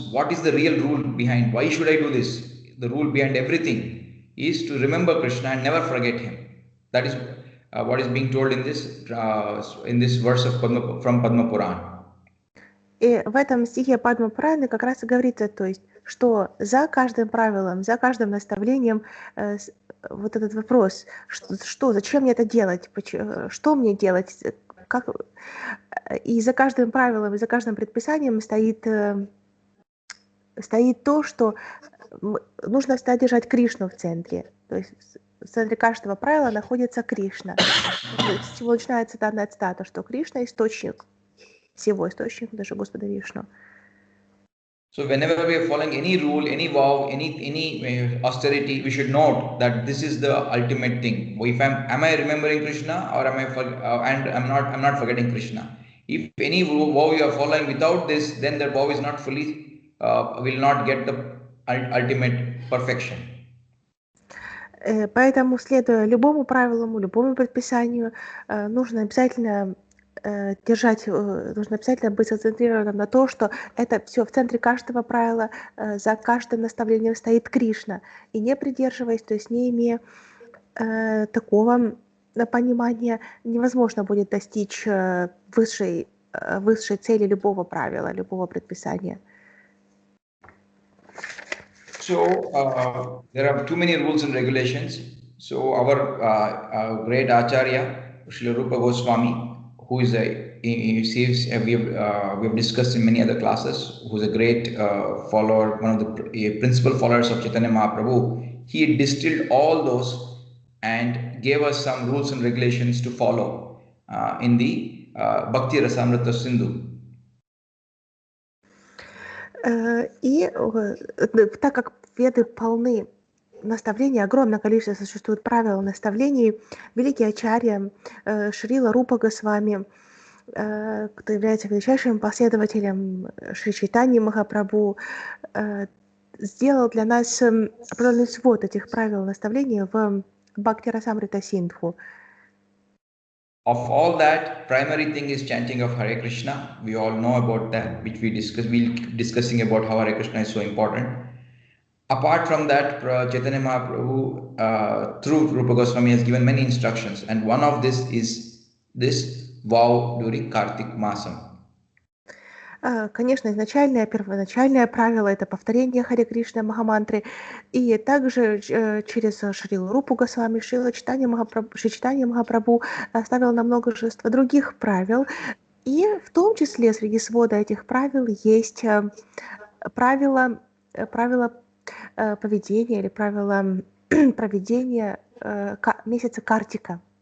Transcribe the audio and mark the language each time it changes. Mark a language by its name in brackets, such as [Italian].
[English] What is the real rule behind? Why should I do this? The rule behind everything is to remember Krishna and never forget him. That is what is being told in this verse of from Padma Puran. [Russian] И в этом стихе Падма Пураны как раз и говорится, то есть, что за каждым правилом, за каждым наставлением вот этот вопрос, зачем мне это делать, что мне делать, и за каждым правилом, и за каждым предписанием стоит то, что нужно всегда держать Кришну в центре. То есть в центре каждого правила находится Кришна. С чего начинается данная цитата, что Кришна — источник всего, источник даже Господа Вишну. [English] So whenever we are following any rule, any vow, any austerity, we should note that this is the ultimate thing. If am I remembering Krishna, or and I'm not forgetting Krishna. If any vow you are following without this, then that vow is not fully will not get the ultimate perfection. [Russian] Поэтому, следуя любому правилу, любому предписанию, нужно обязательно быть сконцентрированным на то, что это все в центре каждого правила, за каждым наставлением стоит Кришна. И не придерживаясь, то есть не имея такого понимания, невозможно будет достичь высшей цели любого правила, любого предписания. [English] So there are too many rules and regulations. So our great Acharya, Srila Rupa Goswami, who is we have discussed in many other classes, who is a great follower, one of the principal followers of Chaitanya Mahaprabhu, he distilled all those and gave us some rules and regulations to follow in the Bhakti Rasamrita Sindhu. [Russian] И так как веды полны наставлений, огромное количество существует правил наставлений, великий ачарья Шрила Рупа Госвами, кто является величайшим последователем Шри Чайтаньи Махапрабху, сделал для нас определенный свод этих правил наставлений в Бхакти Расамрита Синдху. [English] Of all that, primary thing is chanting of Hare Krishna. We all know about that, which we discuss. We'll keep discussing about how Hare Krishna is so important. Apart from that, Chaitanya Mahaprabhu, through Rupa Goswami, has given many instructions, and one of this is this vow during Kartik Masam. [Russian] Конечно, первоначальное правило — это повторение Харе Кришна Махамантры, и также через Шрилу Рупу Госвами Шри Чайтанья Махапрабху оставил нам множество других правил, и в том числе среди свода этих правил есть правила поведения или правила проведения месяца Картика.